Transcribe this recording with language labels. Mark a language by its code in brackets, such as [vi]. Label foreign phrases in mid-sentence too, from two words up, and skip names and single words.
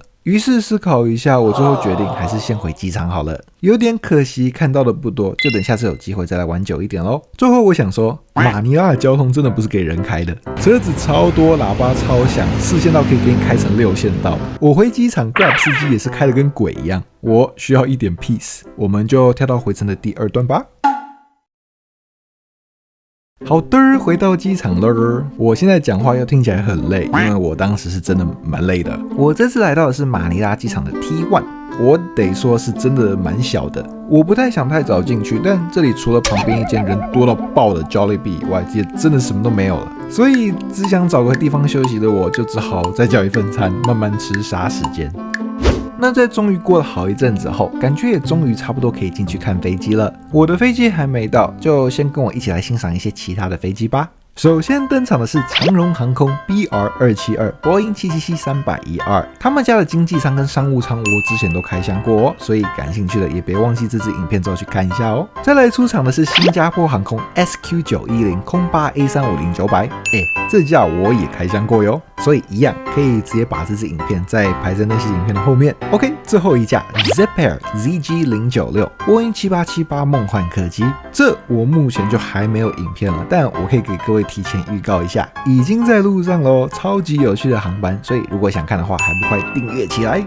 [zh] 於是思考一下，我最後決定還是先回機場好了。有點可惜，看到的不多，就等下次有機會再來玩久一點咯。最後我想說，馬尼拉的交通真的不是給人開的，車子超多，喇叭超響，4線道可以給你開成6線道。我回機場 Grab 司機也是開得跟鬼一樣，我需要一點 peace。我們就跳到回程的第2段吧。好的，回到機場了。我現在講話又聽起來很累，因為我當時是真的蠻累的。我這次來到的是馬尼拉機場的 T1， 我得說是真的蠻小的。我不太想太早進去，但這裡除了旁邊一間人多到爆的 Jollibee 以外，也真的什麼都沒有了。所以只想找個地方休息的我，就只好再叫一份餐，慢慢吃，殺時間。那在終於過了好一陣子後，感覺也終於差不多可以進去看飛機了。我的飛機還沒到，就先跟我一起來欣賞一些其他的飛機吧。首先登場的是長榮航空 BR272 波音777-312，他們家的經濟艙跟商務艙我之前都開箱過哦，所以感興趣的也別忘記這支影片之後去看一下哦。再來出場的是新加坡航空 SQ910 空巴 A350-900，這架我也開箱過喲，所以一樣可以直接把這支影片再排在那些影片的後面。OK， 最後一架 Zepair ZG096 波音7878夢幻客機，這我目前就還沒有影片了，但我可以給各位提前預告一下，已經在路上嘍，超級有趣的航班，所以如果想看的話，還不快訂閱起來？